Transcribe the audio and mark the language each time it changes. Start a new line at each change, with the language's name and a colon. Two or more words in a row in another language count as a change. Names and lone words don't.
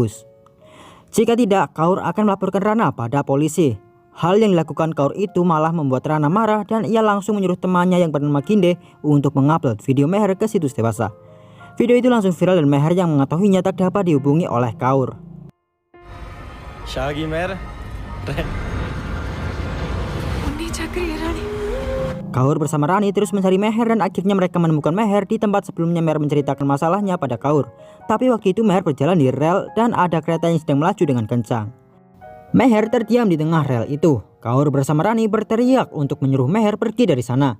Indonesian: Jika tidak, Kaur akan melaporkan Rana pada polisi. Hal yang dilakukan Kaur itu malah membuat Rana marah dan ia langsung menyuruh temannya yang bernama Ginde untuk mengupload video Meher ke situs dewasa. Video itu langsung viral dan Meher yang mengetahuinya tak dapat dihubungi oleh Kaur. Shagi Meher. उन्नी चक्री रानी Kaur bersama Rani terus mencari Meher dan akhirnya mereka menemukan Meher di tempat sebelumnya Meher menceritakan masalahnya pada Kaur. Tapi waktu itu Meher berjalan di rel dan ada kereta yang sedang melaju dengan kencang. Meher terdiam di tengah rel itu. Kaur bersama Rani berteriak untuk menyuruh Meher pergi dari sana.